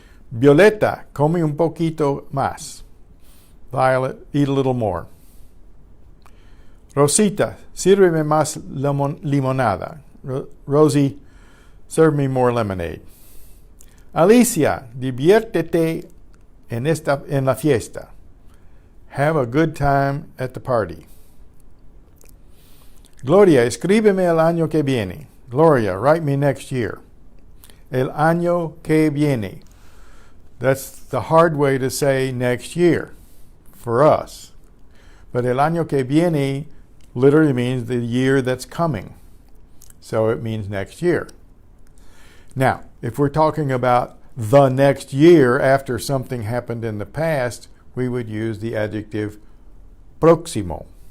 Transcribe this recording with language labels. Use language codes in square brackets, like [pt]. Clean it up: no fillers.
[es] Violeta, come un poquito más. [en] Violet, eat a little more. [es] Rosita, sírveme más limonada. [en] Rosie, serve me more lemonade. Alicia, [es] diviértete en la fiesta. [en] Have a good time at the party. [es] Gloria, escríbeme el año que viene. [en] Gloria, write me next year. [es] El año que viene. [en] That's the hard way to say next year for us. But [es] el año que viene [en] literally means the year that's coming. So it means next year. Now, if we're talking about the next year after something happened in the past, we would use the adjective próximo.